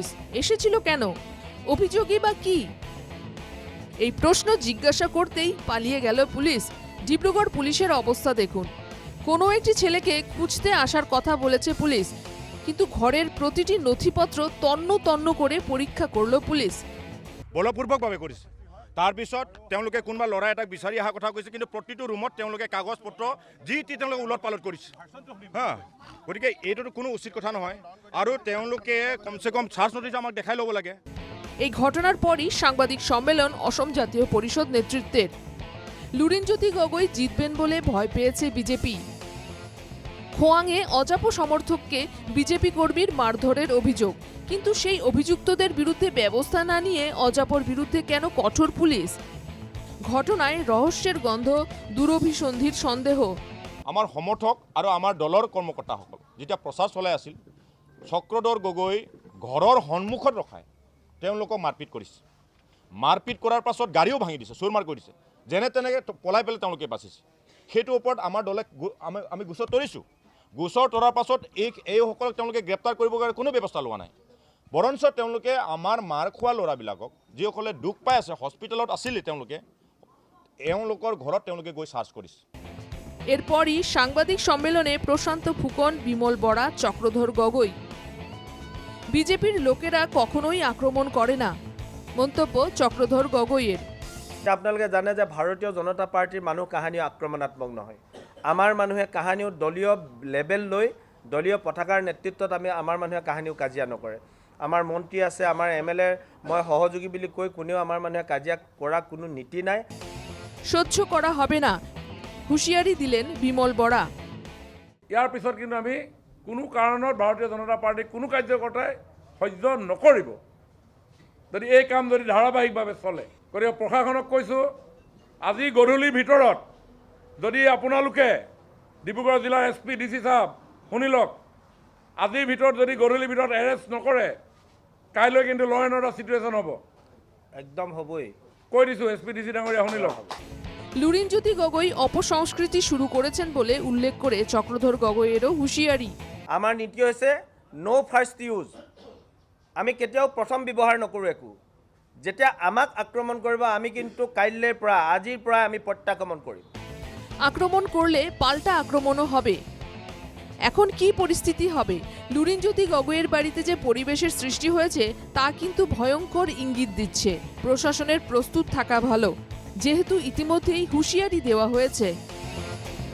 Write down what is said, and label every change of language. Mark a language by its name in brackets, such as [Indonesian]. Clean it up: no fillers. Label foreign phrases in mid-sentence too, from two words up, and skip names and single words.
[Bangla] এসেছিল কেন? অভিযোগই বা কি? এই প্রশ্ন জিজ্ঞাসা করতেই পালিয়ে গেল পুলিশ। ডিব্রুগড় পুলিশের অবস্থা দেখুন। কোনো একটি ছেলেকে খুঁজতে আসার কথা বলেছে পুলিশ, কিন্তু ঘরের প্রতিটি নথিপত্র তন্ন তন্ন করে পরীক্ষা করল পুলিশ। [Assamese] বলপূৰ্বকভাৱে কৰিছে। তাৰপিছত তেওঁলোকে কোনোবা ল'ৰা এটাক বিচাৰি অহা কথা কৈছে, কিন্তু প্ৰতিটো ৰুমত তেওঁলোকে কাগজ পত্ৰ যি টি তেওঁলোকে উলট পালট কৰিছে। হা, গতিকে এইটোতো কোনো উচিত কথা নহয়, আৰু তেওঁলোকে কমচে কম [English] charge notice [Assamese] আমাক দেখাই ল'ব লাগে। [Bangla] এই ঘটনার পরই সাংবাদিক সম্মেলন অসম জাতীয় পরিষদ নেতৃত্বের। লুরিনজ্যোতি গগৈ জিতবেন বলে ভয় পেয়েছে বিজেপি। খোয়াংয়ে অজাপো সমর্থককে বিজেপি কর্মীর মারধরের অভিযোগ, কিন্তু সেই অভিযুক্তদের বিরুদ্ধে ব্যবস্থা না নিয়ে অজাপোর বিরুদ্ধে কেন কঠোর পুলিশ? ঘটনায় রহস্যের গন্ধ, দুরভিসন্ধির সন্দেহ। [Assamese] আমাৰ সমৰ্থক আৰু আমাৰ দলৰ কৰ্মকৰ্তাসকল যেতিয়া প্ৰচাৰ চলাই আছিল, চক্ৰধৰ গগৈ ঘৰৰ সন্মুখত ৰখাই তেওঁলোকক মাৰপিট কৰিছে। মাৰপিট কৰাৰ পাছত গাড়ীও ভাঙি দিছে, চুৰমাৰ কৰি দিছে। যেনে তেনেকৈ পলাই পেলাই তেওঁলোকে বাচিছে। সেইটোৰ ওপৰত আমাৰ দলে আমি গোচৰ তৰিছোঁ। গোচৰ তৰাৰ পাছত এইসকলক তেওঁলোকে গ্ৰেপ্তাৰ কৰিবৰ কাৰণে কোনো ব্যৱস্থা লোৱা নাই। বৰঞ্চ তেওঁলোকে আমাৰ মাৰ খোৱা ল'ৰাবিলাকক, যিসকলে দুখ পাই আছে, হস্পিটেলত আছিলে, তেওঁলোকৰ ঘৰত তেওঁলোকে গৈ চাৰ্জ কৰিছে। [Bangla] এরপরই সাংবাদিক সম্মেলনে প্রশান্ত ফুকন, বিমল বড়া, চক্রধর গগৈ। বিজেপির লোকেরা কখনোই আক্রমণ করে না, মন্তব্য চক্রধর গগৈয়ের। [Assamese] আপোনালোকে জানে যে ভাৰতীয় জনতা পাৰ্টিৰ মানুহ কাহানিও আক্ৰমণাত্মক নহয়। আমাৰ মানুহে কাহানিও দলীয় লেভেল লৈ দলীয় পতাকাৰ নেতৃত্বত আমাৰ মানুহে কাহানিও কাজিয়া নকৰে। আমাৰ মন্ত্ৰী আছে, আমাৰ MLA মই সহযোগী বুলি কৈ কোনেও আমাৰ মানুহে কাজিয়া কৰা কোনো নীতি নাই। [Bangla] সহ্য করা হবে না, হুঁশিয়ারি দিলেন বিমল বড়া। [Assamese] ইয়াৰ পিছত কিন্তু আমি কোনো কাৰণত ভাৰতীয় জনতা পাৰ্টিৰ কোনো কাৰ্যকৰ্তাই সহ্য নকৰিব যদি এই কাম যদি ধাৰাবাহিকভাৱে চলে। গতিকে প্ৰশাসনক কৈছোঁ, আজি গধূলিৰ ভিতৰত যদি আপোনালোকে ডিব্ৰুগড় জিলাৰ SP DC সাহেব শুনি লওক, আজিৰ ভিতৰত যদি গধূলিৰ ভিতৰত এৰেষ্ট নকৰে, কাইলৈ কিন্তু [English] law and order situation [Assamese] হ'ব। একদম হ'বই, কৈ দিছোঁ SP DC ডাঙৰীয়া, শুনি লওক। [Bangla] লুরিনজ্যোতি গগৈ অপসংস্কৃতি শুরু করেছেন বলে উল্লেখ করে চক্রধর গগৈয়েরও হুঁশিয়ারি। [Assamese] আমাৰ নীতি হৈছে [English] no first use. [Assamese] আমি কেতিয়াও প্ৰথম ব্যৱহাৰ নকৰোঁ একো। যেতিয়া আমাক আক্ৰমণ কৰিব, আমি কিন্তু কাইলৈৰ পৰা, আজিৰ পৰা আমি প্ৰত্যাক্ৰমণ কৰিম। [Bangla] আক্রমণ করলে পাল্টা আক্রমণও হবে। এখন কি পরিস্থিতি হবে? লুরিনজ্যোতি গগৈয়ের বাড়িতে যে পরিবেশের সৃষ্টি হয়েছে তা কিন্তু ভয়ঙ্কর ইঙ্গিত দিচ্ছে। প্রশাসনের প্রস্তুত থাকা ভালো, যেহেতু ইতিমধ্যেই হুঁশিয়ারি দেওয়া হয়েছে।